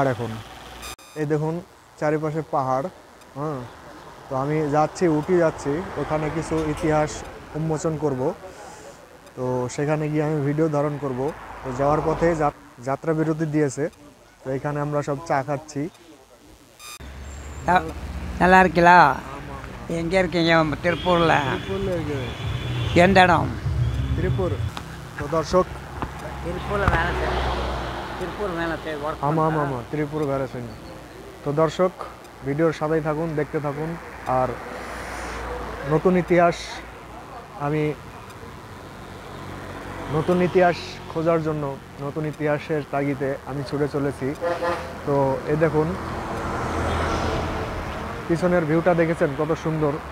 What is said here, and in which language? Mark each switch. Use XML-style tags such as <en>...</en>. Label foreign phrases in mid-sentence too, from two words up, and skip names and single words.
<bn>এখন এই দেখুন চারিপাশে পাহাড়। হ্যাঁ, তো আমি যাচ্ছি, উঠি যাচ্ছি, ওখানে কিছু ইতিহাস উন্মোচন করব। তো সেখানে গিয়ে আমি ভিডিও ধারণ করব। তো যাওয়ার পথে যাত্রা বিরতি দিয়েছে, তো এখানে আমরা সব চা খাচ্ছি।</bn> <ta>நல்லா இருக்கீங்களா? எங்கே இருக்கீங்க? திருப்பூரில் எந்த இடம்?</ta> <bn>ত্রিপুর। তো দর্শক,</bn> <ta>திருப்பூரில் வேலை செய்யும், திருப்பூர் வேலை செய்யும்। ஆமாம் ஆமாம், ত্রিপুর வேலை செய்யும்।</ta> <bn>তো দর্শক, ভিডিওর সাথেই থাকুন, দেখতে থাকুন। আর নতুন ইতিহাস খোঁজার জন্য, নতুন ইতিহাসের তাগিদে আমি ছুটে চলেছি। তো এই দেখুন পিছনের ভিউটা দেখেছেন কত সুন্দর।</bn>